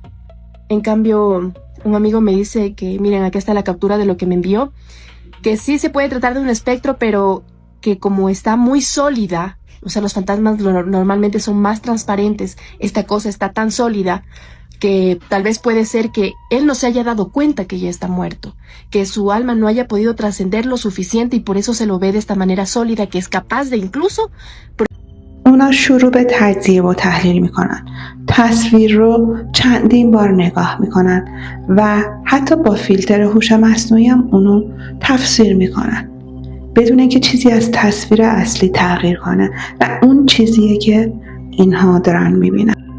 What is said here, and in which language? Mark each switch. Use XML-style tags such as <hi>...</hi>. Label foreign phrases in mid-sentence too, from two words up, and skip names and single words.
<es>En cambio, un amigo me dice que, miren, acá está la captura de lo que me envió, que sí se puede tratar de un espectro, pero que como está muy sólida, o sea, los fantasmas normalmente son más transparentes, esta cosa está tan sólida que tal vez puede ser que él no se haya dado cuenta que ya está muerto, que su alma no haya podido trascender lo suficiente y por eso se lo ve de esta manera sólida, que es capaz de incluso...</es> <fa>اونا شروع به تجزیه و تحلیل میکنن. تصویر رو چندین بار نگاه میکنن و حتی با فیلتر هوش مصنوعی هم اونو تفسیر میکنن بدون اینکه چیزی از تصویر اصلی تغییر کنه و اون چیزیه که اینها دارن میبینن.</fa>